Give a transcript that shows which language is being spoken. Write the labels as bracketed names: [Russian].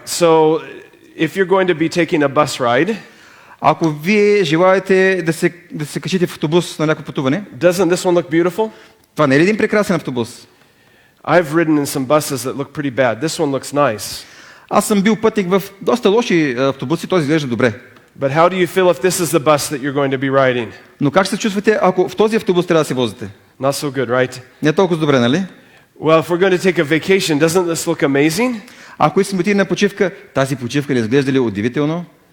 [English] So, if you're going to be taking a bus ride, [Bulgarian] Ако вие желаете да се качите в автобус на някакво пътуване, [English] doesn't this one look beautiful? [Bulgarian] това не е ли един прекрасен автобус? [English] I've ridden in some buses that look pretty bad. This one looks nice. [Bulgarian] Аз съм бил пътник в доста лоши автобуси, този изглежда добре. [English] But how do you feel if this is the bus that you're going to be riding? [Bulgarian] Но как се чувствате, ако в този автобус трябва да се возите? [English] Not so good, right? [Bulgarian] Не е толкова добре, нали? [English] Well, if we're going to take a vacation, doesn't this look amazing? [Bulgarian] Ако искаме да отидем на почивка, тази почивка не изглежда ли удивително?